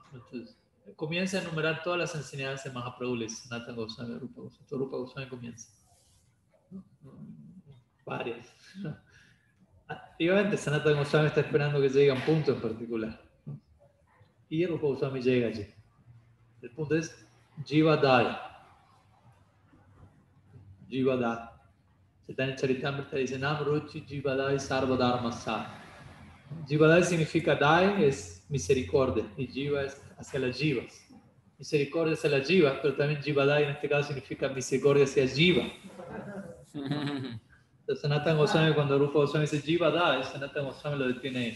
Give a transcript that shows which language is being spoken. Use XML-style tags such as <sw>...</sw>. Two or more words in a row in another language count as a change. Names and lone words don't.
<es>Entonces, comienza a enumerar todas las enseñanzas de Mahaprabhu, le dice Sanatana Goswami a Rupa Goswami. Rupa Goswami comienza, ¿no? Varias. Y obviamente Sanatana Goswami está esperando que llegue a un punto en particular, ¿no? Y Rupa Goswami llega allí. El punto es Jivadaya. Jivadaya. Chaitanya Charitamrita dice</es> <sa>नाम रुचि जीवदया सर्वधर्म स.</sa> <es>Jivadaya significa Dai, es misericordia, y Jiva es hacia las jivas. misericordia hacia las jivas, pero también Jivadai en este caso significa misericordia hacia Jiva. Entonces Sanatana Goswami, cuando Rupa Goswami dice Jivadai, Sanatana Goswami lo detiene ahí.</es>